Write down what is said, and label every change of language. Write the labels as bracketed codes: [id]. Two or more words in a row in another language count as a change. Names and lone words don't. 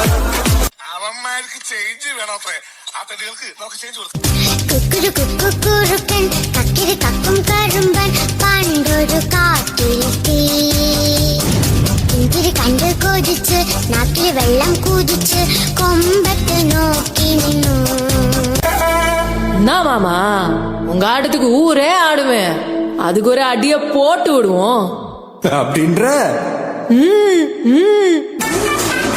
[ml] അവന്മാർക്ക് ചേഞ്ച് വേണോത്രേ. ആ തടികൾക്ക് നമുക്ക് ചേഞ്ച് കൊടുക്കാം. കുക്കുരുക്കൻ കക്കിരി കക്കും കരുമ്പൻ പണ്ടൊരു കാട്ടിലെത്തി ഇഞ്ചിരി കണ്ട് കൊതിച്ച് നാക്കിൽ വെള്ളം കുതിച്ച് കൊമ്പത്ത് നോക്കി നിന്നു. [ta] என்ன மாமா, உங்க ஆட்டத்துக்கு ஊரே ஆடுவேன். அதுக்கு ஒரு அடிய போட்டு விடுவோம் அப்படின்ற